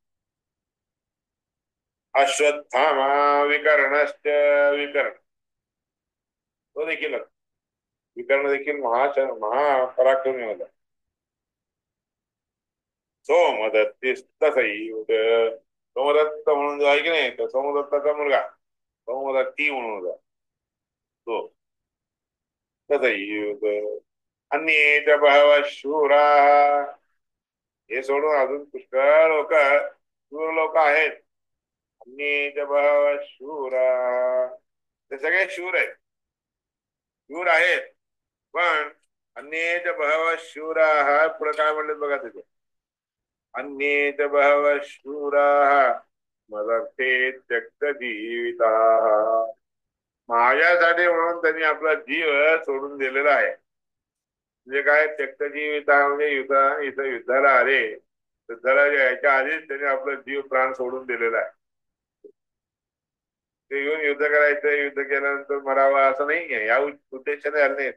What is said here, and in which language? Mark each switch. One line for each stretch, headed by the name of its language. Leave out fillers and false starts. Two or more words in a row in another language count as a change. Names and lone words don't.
Marathi: अश्वत्थामा विकर्णश्च विकर्ण तो देखील विकर्ण देखील महापराक्रमी होता. सोमदत्तिस्तथैव सोमदत्त म्हणून जो आहे की नाही तो सोमदत्ताचा मुलगा सोमदत्ती म्हणून होता तो.
Sanskrit: तथैव अन्ये च बहवः शूराः
Marathi: हे सोडून अजून पुष्कळ लोक शूर लोक आहेत.
Sanskrit: अन्ये च बहवः शूराः
Marathi: ते सगळे शूर आहेत, शूर आहेत. पण
Sanskrit: अन्ये च बहवः शूराः
Marathi: पुढे काय म्हणले बघा तिथे,
Sanskrit: अन्ये च बहवः शूराः मदर्थे त्यक्तजीविताः
Marathi: माझ्यासाठी म्हणून त्यांनी आपला जीव सोडून दिलेला आहे. म्हणजे काय त्यक्तजीविता म्हणजे इथं युद्धाला आले, युद्धाला यायच्या आधीच त्यांनी आपला जीव प्राण सोडून दिलेला आहे. ते येऊन युद्ध करायचं, युद्ध केल्यानंतर मरावं असं नाहीये, या उद्देशाने आले नाहीत.